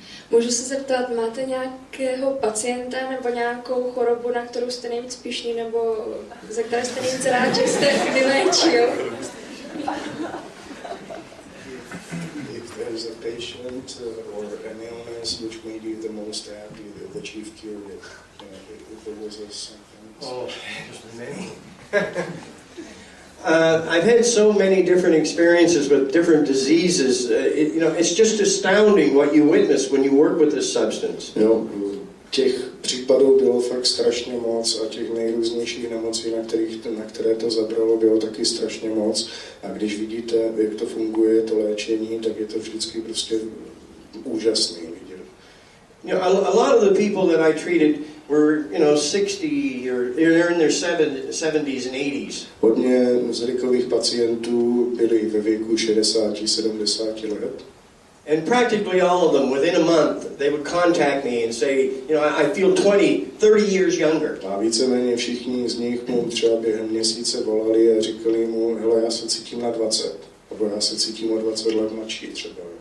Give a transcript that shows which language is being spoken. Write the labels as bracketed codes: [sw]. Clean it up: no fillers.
[cs] Můžu se zeptat, máte nějakého pacienta nebo nějakou chorobu, na kterou jste nejvíc pyšný, nebo ze které jste nejvíc rád, že jste vyléčil? [en] If there is a patient or an illness which made you the most happy that you've cured it, if there was something. Oh, there's many. I've had so many different experiences with different diseases. It's just astounding what you witness when you work with this substance. [cs] Jo, těch případů bylo fakt strašně moc a těch nejrůznějších nemocí, na které to zabralo, bylo taky strašně moc. A když vidíte, jak to funguje, to léčení, tak je to vždycky prostě úžasný vidět. [en] A lot of the people that I treated were, 60 or they're in their 70s and 80s. [cs] Hodně zrikových pacientů byli ve věku 60-70 let. [en] And practically all of them, within a month, they would contact me and say, I feel 20, 30 years younger. [cs] A víceméně všichni z nich mu třeba během měsíce volali a říkali mu, hele, já se cítím na 20, nebo já se cítím o 20 let mladší třeba.